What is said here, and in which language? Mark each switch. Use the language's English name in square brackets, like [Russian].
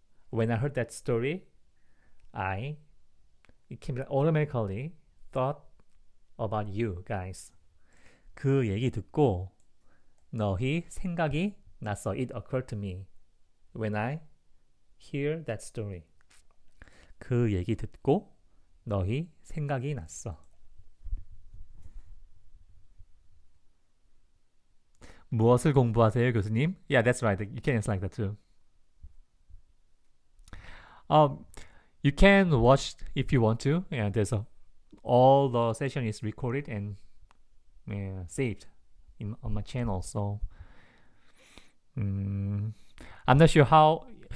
[English] When I heard that story, it came automatically thought about you guys. [Korean] 그 얘기 듣고 너희 생각이 났어. [English] It occurred to me when I hear that story. [Korean] 그 얘기 듣고 너희 생각이 났어. 무엇을 공부하세요, 교수님? [English] Yeah, that's right. You can answer like that too. Um, you can watch if you want to. Yeah, there's a all the session is recorded and saved on my channel. So I'm not sure how.